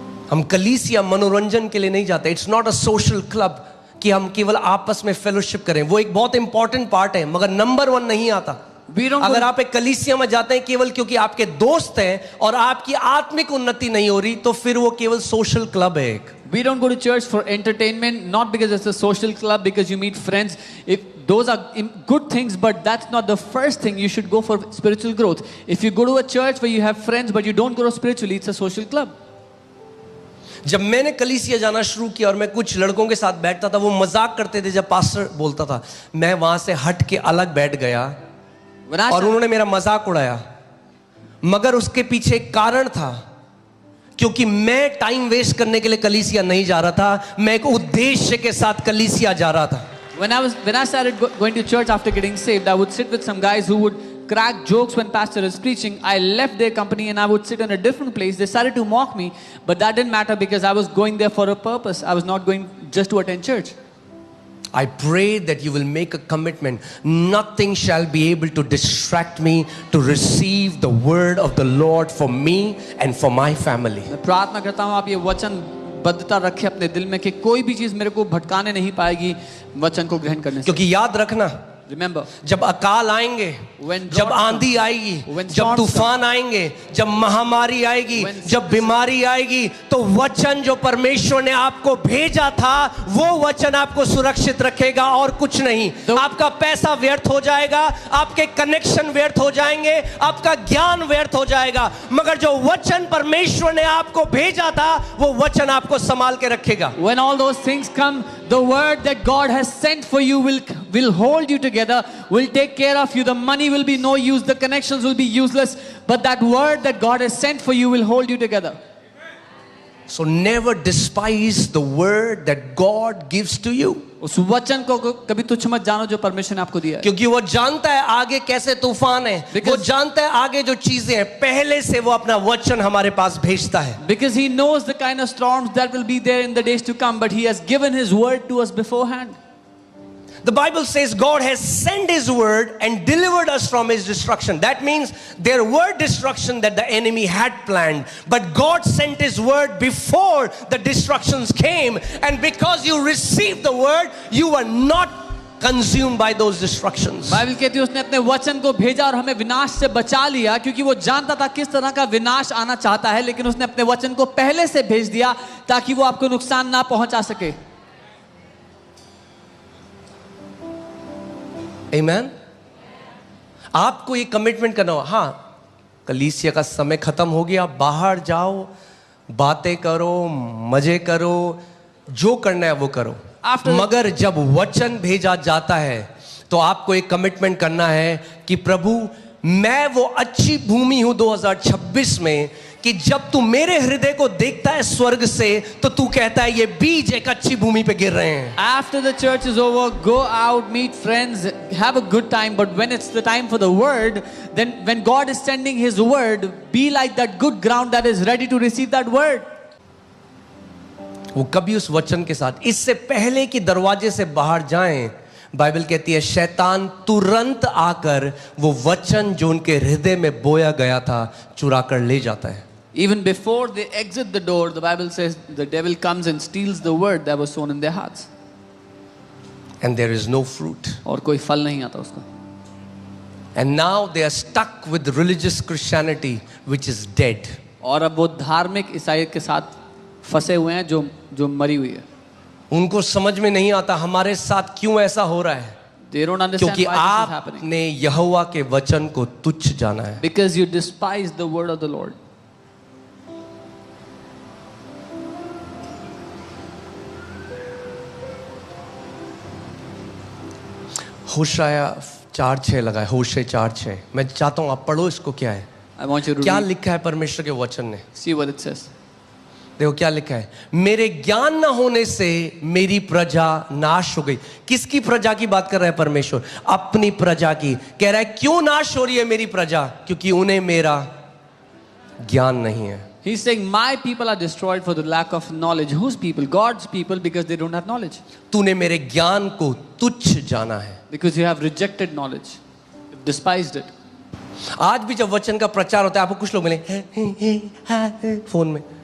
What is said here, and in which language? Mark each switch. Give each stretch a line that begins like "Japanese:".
Hindi: हम कलीसिया मनोरंजन के लिए नहीं जाते।
English: it's not a social club
Hindi: कि हम केवल आपस में फेलोशिप करें। वो एक बहुत इंपॉर्टेंट पार्ट है, मगर नंबर 1 नहीं आता। अगर आप एक कलीसिया में जाते हैं केवल क्योंकि आपके दोस्त हैं और आपकी आत्मिक उन्नति नहीं हो रही, तो फिर वो केवल सोशल क्लब है एक।
English: We don't go to church for entertainment, not because it's a social club, because you meet friends. If those are good things, but that's not the first thing. You should go for spiritual growth. If you go to a church where you have friends but you don't grow spiritually, it's a social club.
Hindi: जब मैंने कलीसिया जाना शुरू किया और मैं कुछ लड़कों के साथ बैठता था, वो मजाक करते थे जब पास्टर बोलता था, मैं वहां से हट के अलग बैठ गया और उन्होंने मेरा मजाक उड़ाया, मगर उसके पीछे एक कारण था, क्योंकि मैं टाइम वेस्ट करने के लिए कलीसिया नहीं जा रहा था, मैं एक उद्देश्य के साथ कलीसिया जा रहा था।
English: When I started going to church after getting saved, I would sit with some guys who would crack jokes when pastor is preaching. I left their company and I would sit in a different place. They started to mock me, but that didn't matter because I was going there for a purpose. I was not going just to attend church. I pray that you will make a commitment. Nothing shall be able to distract me to receive the word of the Lord for me and for my family.
Hindi: मैं प्रार्थना करता हूँ आप ये वचनबद्धता रखें अपने दिल में कि कोई भी चीज मेरे को भटकाने नहीं पाएगी वचन को ग्रहण करने से। क्योंकि याद रखना,
English: Remember,
Hindi: जब अकाल आएंगे, जब आंधी आएगी, जब तूफान आएंगे, जब महामारी आएगी, जब बीमारी आएगी, तो वचन जो परमेश्वर ने आपको भेजा था, वो वचन आपको सुरक्षित रखेगा और कुछ नहीं। आपका पैसा व्यर्थ हो जाएगा, आपके कनेक्शन व्यर्थ हो जाएंगे, आपका ज्ञान व्यर्थ हो जाएगा, मगर जो वचन परमेश्वर ने आपको भेजा था, वो वचन आपको संभाल के रखेगा।
English: When all those things come, the word that God has sent for you will hold you together, will take care of you. The money will be no use, the connections will be useless, but that word that God has sent for you will hold you together. So never despise the word that God gives to you.
Hindi: उस वचन को कभी तुच्छ मत जानो जो परमेश्वर ने आपको दिया है, क्योंकि वो जानता है आगे कैसे तूफान है, वो जानता है आगे जो चीजें हैं, पहले से वो अपना वचन हमारे पास भेजता है।
English: because he knows the kind of storms that will be there in the days to come, but he has given his word to us beforehand. The Bible says God has sent his word and delivered us from his destruction. That means there were destruction that the enemy had planned, but God sent his word before the destructions came, and because you received the word, you were not consumed by those destructions.
Hindi: Bible कहती है उसने अपने वचन को भेजा और हमें विनाश से बचा लिया, क्योंकि वो जानता था किस तरह का विनाश आना चाहता है, लेकिन उसने अपने वचन को पहले से भेज दिया ताकि वो आपको नुकसान ना पहुंचा सके।
English: Amen?
Hindi: आपको ये कमिटमेंट करना हो, हाँ कलीसिया का समय खत्म हो गया, बाहर जाओ, बातें करो, मजे करो, जो करना है वो करो, मगर जब वचन भेजा जाता है तो आपको एक कमिटमेंट करना है कि प्रभु मैं वो अच्छी भूमि हूं 2026 में कि जब तू मेरे हृदय को देखता है स्वर्ग से, तो तू कहता है ये बीज एक अच्छी भूमि पे गिर रहे हैं।
English: After the church is over, go out, meet friends, have a good time, but when it's the time for the word, then when God is sending his word, be like that good ground that is ready to receive that word.
Hindi: वो कभी उस वचन के साथ, इससे पहले कि दरवाजे से बाहर जाएं, बाइबल कहती है शैतान तुरंत आकर वो वचन जो उनके हृदय में बोया गया था चुरा कर ले जाता है.
English: Even before they exit the door, the Bible says the devil comes and steals the word that was sown in their hearts. And there is no fruit.
Hindi: और कोई फल नहीं आता उसका.
English: And now they are stuck with religious Christianity, which is dead.
Hindi: और अब वो धार्मिक ईसाईयत के साथ फंसे हुए हैं जो मरी हुई है. उनको समझ में नहीं आता हमारे साथ क्यों ऐसा हो रहा है.
English: They don't understand
Hindi: क्योंकि
English: why this is happening.
Hindi: आपने यहोवा के वचन को तुच्छ जाना है.
English: Because you despise the word of the Lord.
Hindi: होशाया 4:6 लगा है. होशे 4:6. मैं चाहता हूं आप पढ़ो इसको. क्या है,
English: I want you to
Hindi: क्या
English: read,
Hindi: लिखा है परमेश्वर के वचन ने.
English: see what it says.
Hindi: देखो क्या लिखा है. मेरे ज्ञान न होने से मेरी प्रजा नाश हो गई. किसकी प्रजा की बात कर रहा है परमेश्वर? अपनी प्रजा की. कह रहा है क्यों नाश हो रही है मेरी प्रजा? क्योंकि उन्हें मेरा ज्ञान नहीं है.
English: He's saying my people are destroyed for the lack of knowledge. Whose people? God's people, because they don't have knowledge.
Hindi: तूने मेरे ज्ञान को तुच्छ जाना है.
English: Because you have rejected knowledge, you've despised it.
Hindi: आज भी जब वचन का प्रचार होता है आपको कुछ लोग मिले फोन में.